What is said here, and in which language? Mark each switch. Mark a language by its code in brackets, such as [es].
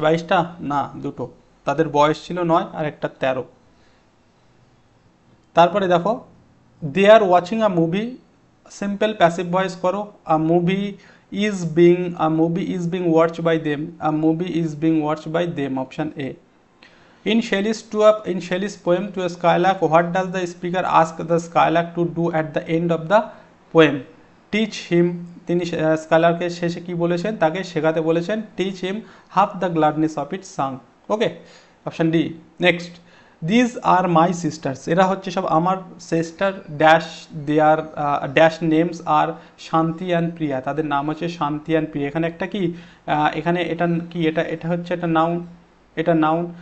[bn] 22টা না, দুটো। তাদের বয়স ছিল 9 আর একটা 13। তারপরে দেখো, [en] they are watching a movie, [bn] simple passive voice করো। [en] A movie is being watched by them, a movie is being watched by them, option A. In Shelley's poem to a skylark, what does the speaker ask the skylark to do at the end of the poem? Teach him, [bn] তিনি স্কাইলারকে শেষে কি বলেছেন? তাকে শেখাতে বলেছেন, [en] teach him half the gladness of its song. Okay, option D. [bn] Next, [en] these are my sisters, [bn] এরা হচ্ছে সব আমার sister, [en] dash their dash names are Shanti and Priya, [bn] তাদের নাম হচ্ছে শান্তি অ্যান্ড প্রিয়া। এখানে একটা কি, এখানে এটা কি, এটা হচ্ছে একটা নাউন, এটা নাউন।